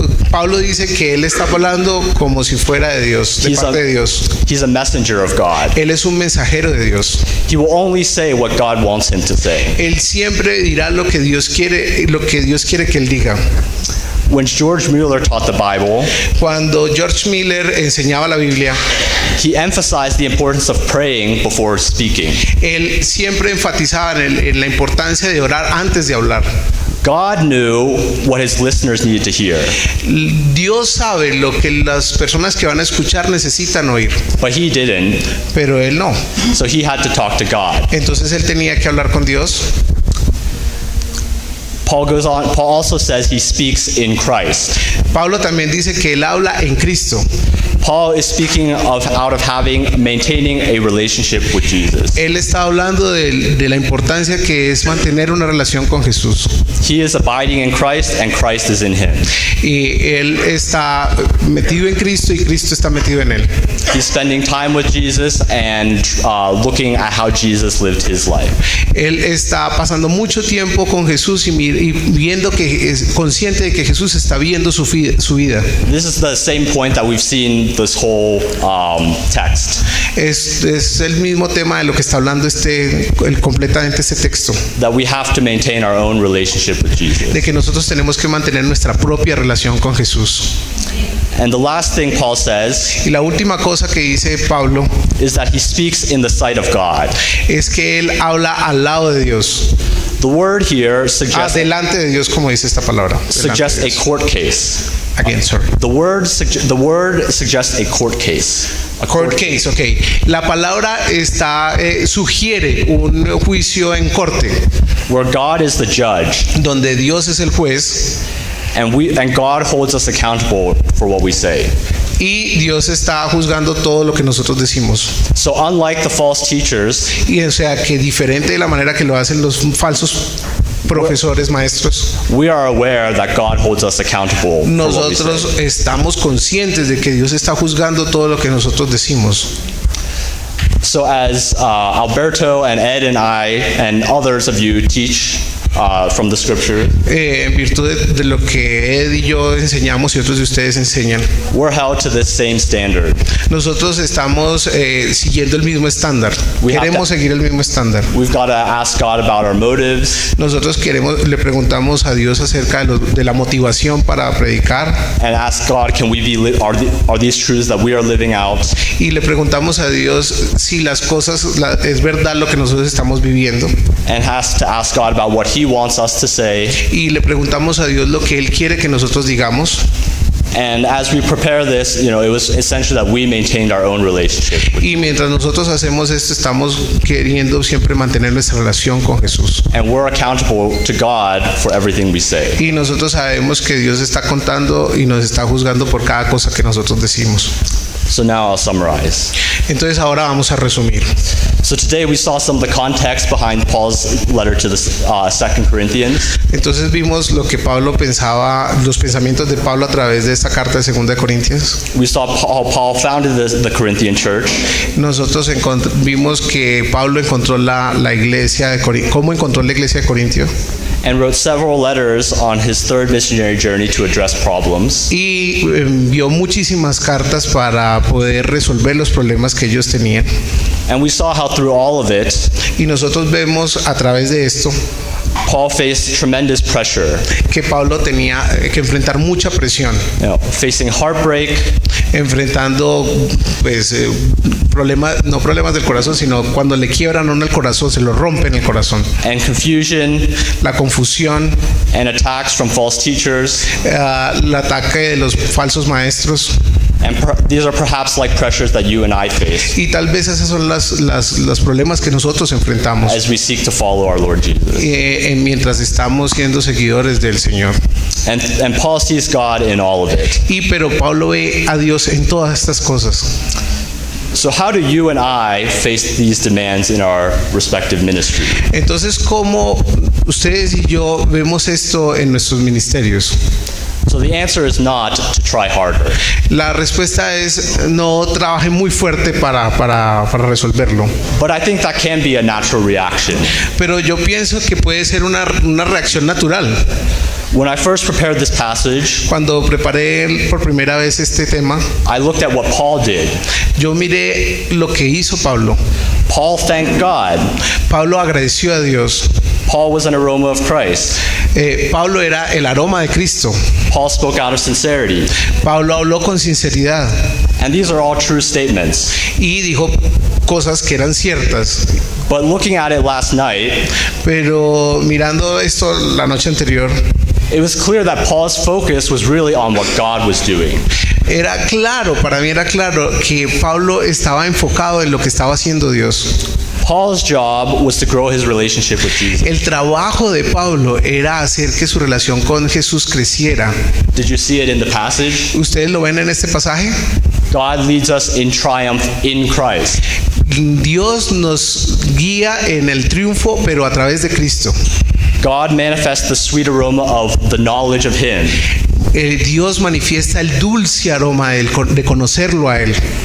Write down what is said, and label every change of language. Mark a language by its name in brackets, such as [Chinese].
[Spanish] Pablo dice que él está hablando como si fuera de Dios, de parte de Dios. [English] He's a messenger of God. [Spanish] Él es un mensajero de Dios. [English] He will only say what God wants him to say. [Spanish] Él siempre dirá lo que Dios quiere que él diga. [English] When George Mueller taught the Bible, [Spanish] Cuando George Miller enseñaba la Biblia, [English] he emphasized the importance of praying before speaking. [Spanish] él siempre enfatizaba en la importancia de orar antes de hablar. [English] God knew what his listeners needed to hear, [Spanish] Dios sabe lo que las personas que van a escuchar necesitan oír, [English] but he didn't, [Spanish] pero él no. [English] so he had to talk to God. [Spanish] Entonces él tenía que hablar con Dios. [English] Paul goes on, Paul also says he speaks in Christ. [Spanish] Pablo también dice que él habla en Cristo. [English] Paul is speaking of out of maintaining a relationship with Jesus. [Spanish] Él está hablando de la importancia que es mantener una relación con Jesús. [English] He is abiding in Christ and Christ is in him. [Spanish] Y él está metido en Cristo y Cristo está metido en él. [English] He's spending time with Jesus and looking at how Jesus lived his life. [Spanish] Él está pasando mucho tiempo con Jesús y viendo que es consciente de que Jesús está viendo su vida. [English] This is the same point that we've seen this whole text. [Spanish] Es el mismo tema de lo que está hablando completamente este texto. [English] That we have to maintain our own relationship with Jesus. [Spanish] De que nosotros tenemos que mantener nuestra propia relación con Jesús. [English] And the last thing Paul says [Spanish] Y la última cosa que dice Pablo [English] is that he speaks in the sight of God. [Spanish] es que él habla al lado de Dios. [English] The word here suggests [Spanish] Delante de Dios, como dice esta palabra. [English] suggests a court case. Again, sorry. The word suggests a court case. A Court case, ok. [Spanish] La palabra sugiere un juicio en corte, [English] where God is the judge [Spanish] donde Dios es el juez [English] and God holds us accountable for what we say. [Spanish] y Dios está juzgando todo lo que nosotros decimos. [English] So unlike the false teachers, [Spanish] Y o sea que diferente de la manera que lo hacen los falsos profesores, maestros, [English] we are aware that God holds us accountable for what we say. [Spanish] nosotros estamos conscientes de que Dios está juzgando todo lo que nosotros decimos. [English] So as Alberto and Ed and I and others of you teach from the scripture, [Spanish] En virtud de lo que Ed y yo enseñamos y otros de ustedes enseñan, [English] we're held to this same standard. [Spanish] nosotros estamos siguiendo el mismo estándar. Queremos seguir el mismo estándar. [English] We've got to ask God about our motives [Spanish] Nosotros le preguntamos a Dios acerca de la motivación para predicar [English] and ask God, can we be are these truths that we are living out? [Spanish] y le preguntamos a Dios si las cosas es verdad lo que nosotros estamos viviendo [English] And has to ask God about what He wants us to say. [Spanish] y le preguntamos a Dios lo que Él quiere que nosotros digamos. [English] And as we prepare this, it was essential that we maintained our own relationship. [Spanish] Y mientras nosotros hacemos esto, estamos queriendo siempre mantener nuestra relación con Jesús. [English] And we're accountable to God for everything we say. [Spanish] Y nosotros sabemos que Dios está contando y nos está juzgando por cada cosa que nosotros decimos. [English] So now I'll summarize. [Spanish] Entonces ahora vamos a resumir. [English] So today we saw some of the context behind Paul's letter to the 2 Corinthians. [Spanish] Entonces vimos lo que Pablo pensaba, los pensamientos de Pablo a través de esta carta de 2 de Corintios. [English] We saw how Paul founded the Corinthian church. [Spanish] Nosotros vimos que Pablo encontró la iglesia de Corinto, cómo encontró la iglesia de Corintio. [English] And wrote several letters on his third missionary journey to address problems. [Spanish] Y envió muchísimas cartas para poder resolver los problemas que ellos tenían. [English] And we saw how through all of it, [Spanish] Y nosotros vemos a través de esto [English] Paul faced tremendous pressure, [Spanish] que Pablo tenía que enfrentar mucha presión, [English] facing heartbreak, [Spanish] enfrentando pues no problemas del corazón, sino cuando le quiebran a uno el corazón, se lo rompen el corazón. [English] and confusion, [Spanish] La confusión, [English] and attacks from false teachers. [Spanish] el ataque de los falsos maestros. [English] And these are perhaps like pressures that you and I face [Spanish] Y tal vez esos son los problemas que nosotros enfrentamos [English] as we seek to follow our Lord Jesus. [Spanish] mientras estamos siendo seguidores del Señor. [English] And Paul sees God in all of it. [Spanish] Pero Pablo ve a Dios en todas estas cosas. [English] So how do you and I face these demands in our respective ministry? [Spanish] Entonces, ¿cómo ustedes y yo vemos esto en nuestros ministerios? [English] So the answer is not to try harder. [Spanish] La respuesta es no trabaje muy fuerte para resolverlo. [English] But I think that can be a natural reaction. [Spanish] Pero yo pienso que puede ser una reacción natural. [English] When I first prepared this passage, [Spanish] Cuando preparé por primera vez este tema, [English] I looked at what Paul did. [Spanish] yo miré lo que hizo Pablo. [English] Paul thanked God. [Spanish] Pablo agradeció a Dios. [English] Paul was an aroma of Christ. [Spanish] Pablo era el aroma de Cristo. [English] Paul spoke out of sincerity. [Spanish] Pablo habló con sinceridad [English] And these are all true statements. [Spanish] y dijo cosas que eran ciertas. [English] But looking at it last night, [Spanish] Pero mirando esto la noche anterior, [English] it was clear that Paul's focus was really on what God was doing. [Spanish] para mí era claro que Pablo estaba enfocado en lo que estaba haciendo Dios. [English] Paul's job was to grow his relationship with Jesus. [Spanish] El trabajo de Pablo era hacer que su relación con Jesús creciera. [English] Did you see it in the passage? [Spanish] ¿Ustedes lo ven en este pasaje? [English] God leads us in triumph in Christ. [Spanish] Dios nos guía en el triunfo, pero a través de Cristo. [English] God manifests the sweet aroma of the knowledge of Him. [Spanish] Dios manifiesta el dulce aroma de conocerlo a Él.